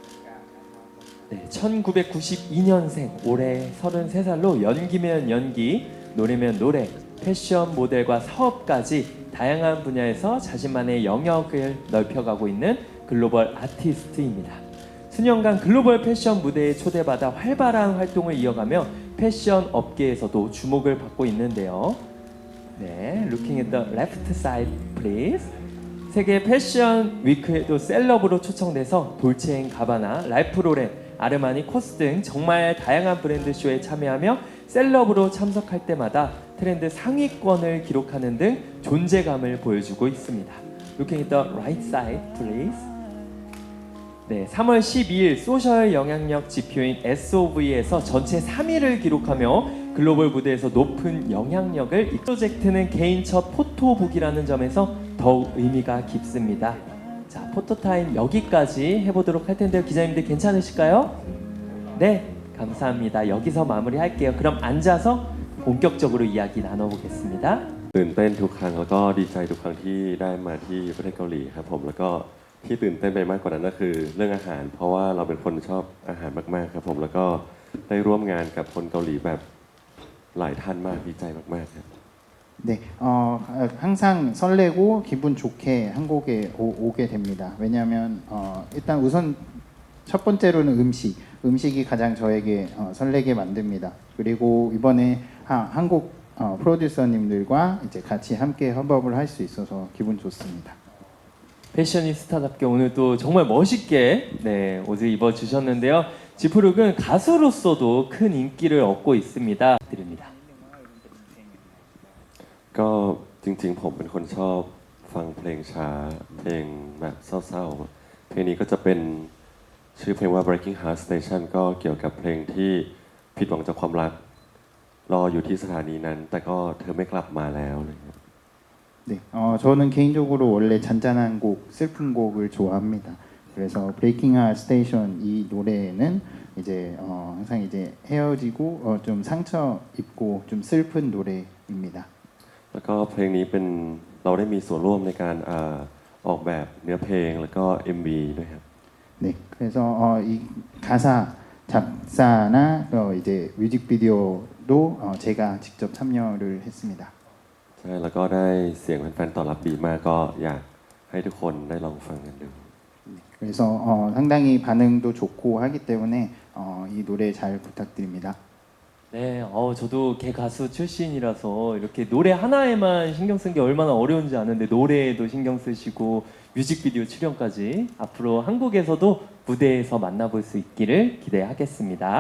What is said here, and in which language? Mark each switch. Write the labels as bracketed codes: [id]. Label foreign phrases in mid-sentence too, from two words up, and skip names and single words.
[ko] 네, 1992년생 올해 33살로 연기면 연기, 노래면 노래, 패션 모델과 사업까지 다양한 분야에서 자신만의 영역을 넓혀가고 있는 글로벌 아티스트입니다. 수년간 글로벌 패션 무대에 초대받아 활발한 활동을 이어가며 패션 업계에서도 주목을 받고 있는데요. 네, [en] looking at the left side, please. [ko] 세계 패션 위크에도 셀럽으로 초청돼서 돌체앤가바나, 랄프로렌, 아르마니, 코스 등 정말 다양한 브랜드 쇼에 참여하며 셀럽으로 참석할 때마다 트렌드 상위권을 기록하는 등 존재감을 보여주고 있습니다. [en] Looking at the right side, please. [ko] 네, 3월 12일 소셜 영향력 지표인 SOV에서 전체 3위를 기록하며 글로벌 무대에서 높은 영향력을 이 프로젝트는 개인 첫 포토북이라는 점에서 더욱 의미가 깊습니다. 자, 포토타임 여기까지 해보도록 할 텐데요. 기자님들 괜찮으실까요? 네, 감사합니다. 여기서 마무리할게요. 그럼 앉아서 본격적으로 이야기 나눠보겠습니다. [th] ตื่นเต้นทุกครั้งแล้วก็ดีใจทุกครั้งที่ได้มาที่ประเทศเกาหลีครับผมแล้วก็ที่ตื่นเต้นไปมากกว่านั้นก็คือเรื่องอาหารเพราะว่าเราเป็นคนชอบอาหารมากๆครับผมแล้วก็ได้ร่วมงานกับคนเกาหลีแบบหลายท่านมากดีใจมากๆครับ [ko] 네, 항상 설레고 기분 좋게 한국에 오게 됩니다. 왜냐하면 일단 우선 첫 번째로는 음식이 가장 저에게 설레게 만듭니다. 그리고 이번에 한국 프로듀서님들과 이제 같이 함께 협업을 할 수 있어서 기분 좋습니다. 패셔니스타답게 오늘 또 정말 멋있게 네, 옷을 입어주셨는데요. 지프룩은 가수로서도 큰 인기를 얻고 있습니다. 드립니다. [th] ก็จริงๆผมเป็นคนชอบฟังเพลงช้าเพลงแบบเศร้าๆเพลงนี้ก็จะเป็นชื่อเพลงว่า Breaking Heart Station ก็เกี่ยวกับเพลงที่ผิดหวังจากความรักรออยู่ที่สถานีนั้นแต่ก็เธอไม่กลับมาแล้วเลยครับ [ko] 네, 저는 개인적으로 원래 잔잔한 곡, 슬픈 곡을 좋아합니다. 그래서 Breaking Heart Station 이 노래는 이제 항상 이제 헤어지고 좀 상처 입고 좀 슬픈 노래입니다. [th] แล้วก็เพลงนี้เป็นเราได้มีส่วนร่วมในการออกแบบเนื้อเพลงแล้วก็ MV ด้วยครับ [ko] 네, 그래서 이 가사 작사나 이제 뮤직비디오도 제가 직접 참여를 했습니다. [th] ใช่แล้วก็ได้เสียงแฟนๆตอบรับดีมากก็อยากให้ทุกคนได้ลองฟังกันดู [ko] 그래서 상당히 반응도 좋고 하기 때문에 이 노래 잘 부탁드립니다. 네, 저도 개 가수 출신이라서 이렇게 노래 하나에만 신경 쓴 게 얼마나 어려운지 아는데 노래에도 신경 쓰시고 뮤직비디오 출연까지 앞으로 한국에서도 무대에서 만나볼 수 있기를 기대하겠습니다.